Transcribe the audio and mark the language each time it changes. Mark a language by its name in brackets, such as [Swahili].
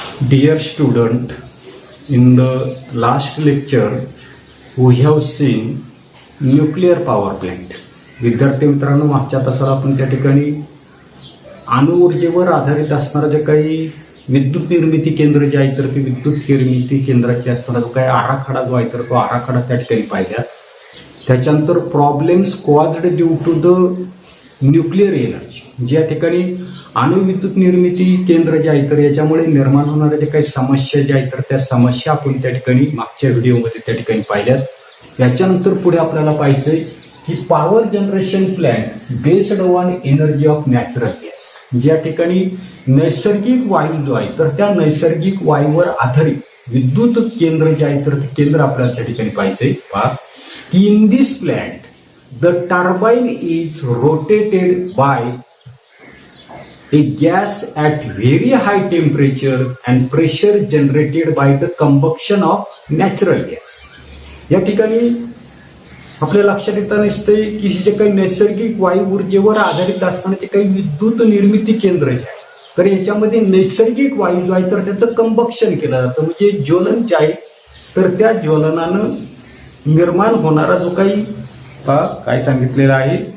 [English] Dear student, in the last lecture we have seen nuclear power plant. [Marathi] विद्यार्थी मित्रांनो, मागच्या तासाला आपण त्या ठिकाणी अणुऊर्जेवर आधारित असणारं जे काही विद्युत निर्मिती केंद्र जे आहे तर ते विद्युत निर्मिती केंद्राचे असणारा जो काही आराखडा जो आहे तर तो आराखडा त्या ठिकाणी पाहिला. त्याच्यानंतर problems caused due to the nuclear energy, ज्या ठिकाणी अणुविद्युत निर्मिती केंद्र जे आहे तर याच्यामुळे निर्माण होणाऱ्या जे काही समस्या ज्या आहेत तर त्या समस्या आपण त्या ठिकाणी मागच्या व्हिडिओमध्ये त्या ठिकाणी पाहिल्यात. याच्यानंतर पुढे आपल्याला पाहिजे की power generation plant based on energy of natural gas, ज्या ठिकाणी नैसर्गिक वायू जो आहे तर त्या नैसर्गिक वायूवर आधारित विद्युत केंद्र जे आहे तर ते केंद्र आपल्याला त्या ठिकाणी पाहिजे. [English] पहा की in this plant the turbine is rotated by a gas at very high temperature and pressure generated by the combustion of natural gas. [Marathi] या ठिकाणी आपल्या लक्षात येताना दिसतंय की जे काही नैसर्गिक वायू ऊर्जेवर आधारित असणारे जे काही विद्युत निर्मिती केंद्र जे आहे तर याच्यामध्ये नैसर्गिक वायू जो आहे तर त्याचं कंबक्शन केलं जातं, म्हणजे ज्वलन जे आहे तर त्या ज्वलनानं निर्माण होणारा जो काही काय सांगितलेलं आहे